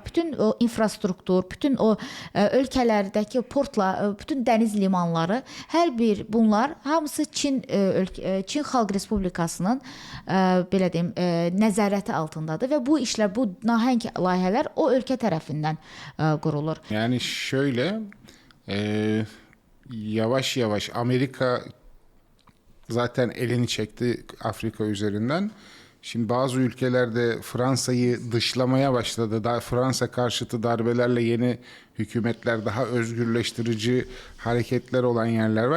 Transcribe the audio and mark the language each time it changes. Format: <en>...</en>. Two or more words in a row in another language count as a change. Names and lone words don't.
<az>Bütün o infrastruktur, bütün o ölkələrdəki portlar, bütün dəniz limanları, hər bir bunlar hamısı Çin Xalq Respublikasının belə deyim, nəzarəti altındadır və bu işlər, bu nahəng layihələr o ölkə tərəfindən qurulur.</az> <tr>Yani şöyle yavaş yavaş Amerika zaten elini çekti Afrika üzerinden. Şimdi bazı ülkelerde Fransa'yı dışlamaya başladı. Daha Fransa karşıtı darbelerle yeni hükümetler, daha özgürleştirici hareketler olan yerler var.</tr>